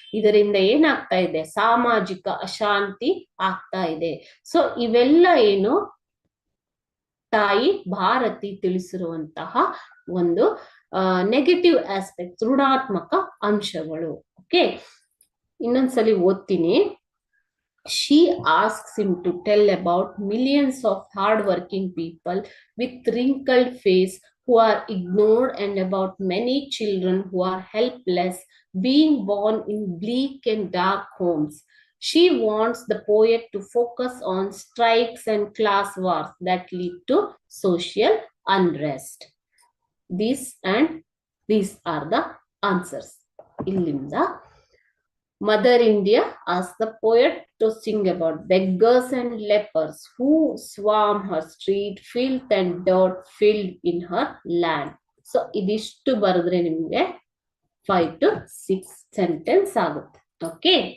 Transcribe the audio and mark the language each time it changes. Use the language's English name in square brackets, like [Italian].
[Kannada] ಇದರಿಂದ ಏನಾಗ್ತಾ ಇದೆ? ಸಾಮಾಜಿಕ ಅಶಾಂತಿ ಆಗ್ತಾ ಇದೆ. ಸೊ ಇವೆಲ್ಲ ಏನು? ತಾಯಿ ಭಾರತಿ ತಿಳಿಸಿರುವಂತಹ ಒಂದು ನೆಗೆಟಿವ್ ಆಸ್ಪೆಕ್ಟ್ಸ್, ಋಣಾತ್ಮಕ ಅಂಶಗಳು. ಓಕೆ, ಇನ್ನೊಂದ್ಸಲಿ ಓದ್ತೀನಿ. [English] She asks him to tell about millions of hard-working people with wrinkled face who are ignored, and about many children who are helpless, being born in bleak and dark homes. She wants the poet to focus on strikes and class wars that lead to social unrest. These are the answers. [Kannada] ಇಲ್ಲಿಂದ [English] Mother India asked the poet to sing about beggars and lepers who swarm her street, filth and dirt filled in her land. [Kannada] So ಇದಿಷ್ಟು ಬರೆದ್ರೆ ನಿಮ್ಗೆ 5 to 6 sentence ಆಗುತ್ತೆ. Okay.